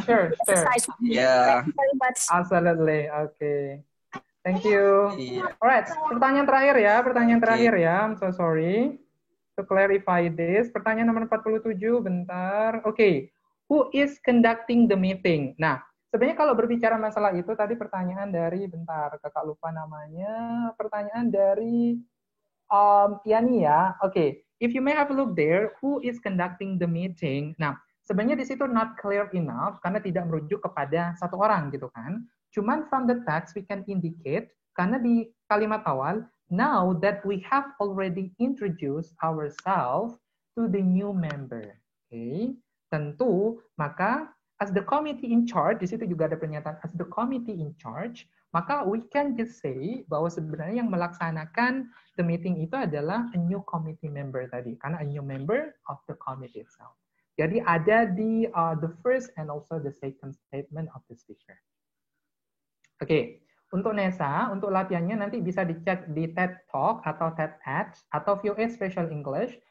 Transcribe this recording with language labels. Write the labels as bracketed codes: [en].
[en] Sure. Yeah. Thank you very much. Absolutely. Okay. Thank you. Alright, [id] pertanyaan terakhir ya. [en] I'm so sorry. To clarify this, [id] pertanyaan nomor 47, bentar. Oke. [en] Who is conducting the meeting? [id] Nah, sebenarnya kalau berbicara masalah itu, tadi pertanyaan dari, kakak lupa namanya, pertanyaan dari Yani ya. [en] Oke, if you may have a look there, who is conducting the meeting? [id] Nah, sebenarnya di situ [en] not clear enough, [id] karena tidak merujuk kepada satu orang gitu kan. [en] Cuman from the text we can indicate, [id] karena di kalimat awal, [en] now that we have already introduced ourselves to the new member. [id] Oke, tentu maka [en] as the committee in charge, [id] di situ juga ada pernyataan [en] as the committee in charge, maka we can just say [id] bahwa sebenarnya yang melaksanakan the meeting itu adalah [en] a new committee member tadi, karena a new member of the committee itself. [id] Jadi ada di [en] the first and also the second statement of the speaker. [id] Oke, untuk Nesa, untuk latihannya nanti bisa dicek di TED Talk atau TEDx atau VOA Special English.